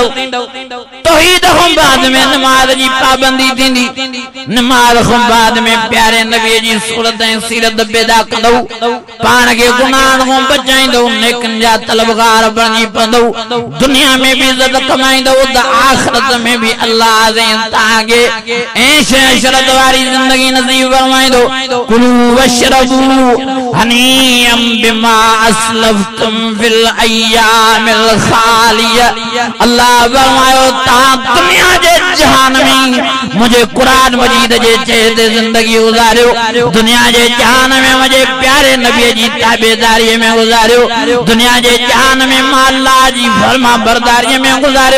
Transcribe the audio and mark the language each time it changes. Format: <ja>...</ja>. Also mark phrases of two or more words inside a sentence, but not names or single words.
<sd>तौहीद खां बाद में नमाज़ जी पाबंदी थींदी, नमाज़ खां बाद में प्यारे नबी जी सूरत ऐं सीरत पैदा कंदव, पाण खे गुनाहनि खां बचाईंदव, नेकनि जा तलबगार बणिजी पवंदव, दुनिया में भी इज़त कमाईंदव त आख़िरत में भी अल्लाह तव्हांखे ऐश अशरत वारी ज़िंदगी नसीब फरमाईंदो।</sd> <ar>كلوا واشربوا هنيئا بما أسلفتم في الأيام الخالية.</ar> <sd>अल्लाह फरमायो तव्हां दुनिया जे जहान में मुझे क़ुरान मजीद जे चहते ज़िंदगी गुज़ारियो, दुनिया जे जहान में मुझे प्यारे नबी जी ताबेदारी में गुज़ारियो, दुनिया जे जहान में मां अल्लाह जी फरमा बरदारी में गुज़ारियो।</sd>